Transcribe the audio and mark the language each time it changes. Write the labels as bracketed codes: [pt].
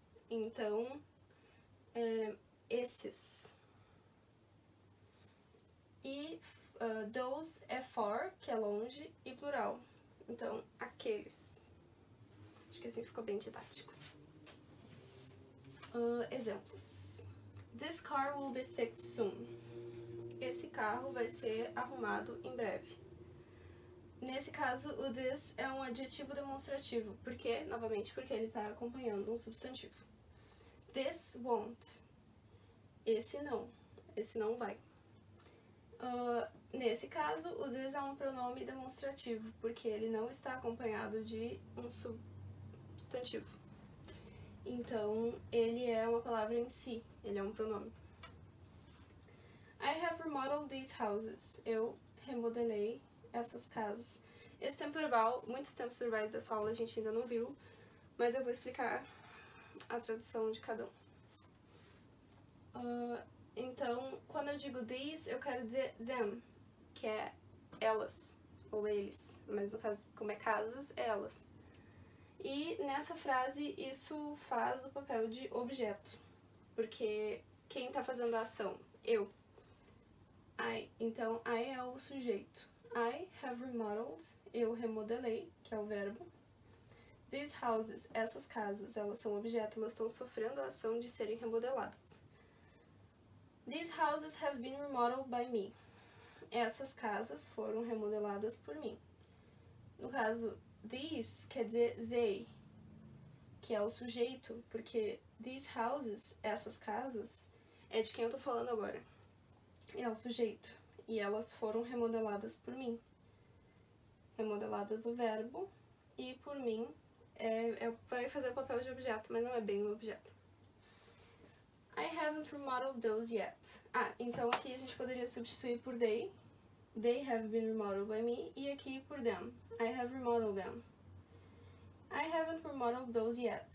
[pt] Então, esses. E those é far, que é longe, e plural. Então, aqueles. Acho que assim ficou bem didático. Exemplos. [en] This car will be fixed soon. [pt] Esse carro vai ser arrumado em breve. Nesse caso, o this é um adjetivo demonstrativo. Por quê? Novamente, porque ele está acompanhando um substantivo. [en] This won't. [pt] Esse não. Esse não vai. Nesse caso, o this é um pronome demonstrativo, porque ele não está acompanhado de um substantivo. Então, ele é uma palavra em si, ele é um pronome. [en] I have remodeled these houses. [pt] Eu remodelei essas casas. Esse tempo verbal, muitos tempos verbais dessa aula a gente ainda não viu, mas eu vou explicar a tradução de cada um. Então, quando eu digo these, eu quero dizer them, que é elas, ou eles, mas no caso, como é casas, é elas. E nessa frase, isso faz o papel de objeto, porque quem está fazendo a ação? Eu. I. Então, I é o sujeito. [en] I have remodeled, [pt] eu remodelei, que é o verbo. [en] These houses, [pt] essas casas, elas são objeto, elas estão sofrendo a ação de serem remodeladas. [en] These houses have been remodeled by me. [pt] Essas casas foram remodeladas por mim. No caso, these quer dizer they, que é o sujeito, porque [en] these houses, [pt] essas casas, é de quem eu tô falando agora. É o sujeito. E elas foram remodeladas por mim. Remodeladas o verbo, e por mim vai fazer o papel de objeto, mas não é bem um objeto. [en] I haven't remodeled those yet. [pt] Então aqui a gente poderia substituir por they. [en] They have been remodeled by me. [pt] E aqui por [en] them. I have remodeled them. I haven't remodeled those yet.